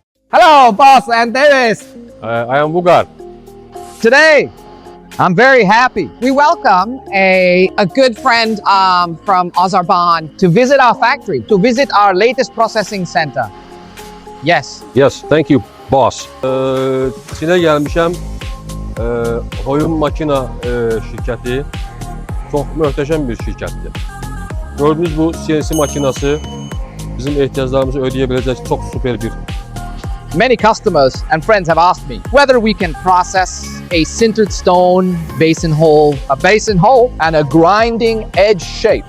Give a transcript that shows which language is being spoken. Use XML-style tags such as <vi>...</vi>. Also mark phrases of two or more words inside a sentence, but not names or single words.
<en>Hello, boss and Davis. I am Bugar. Today, I'm very happy. We welcome a good friend from Azerbaijan to visit our factory, to visit our latest processing center. Yes. Yes, thank you, boss.</en> <az>Çin'e gelmişəm. Oyun makina şirkəti çox möhtəşəm bir şirkətdir. Gördüğünüz bu CNC makinası bizim ehtiyaclarımızı ödeyə biləcək çox super bir.</az> <en>Many customers and friends have asked me whether we can process a sintered stone basin hole, and a grinding edge shape.</en>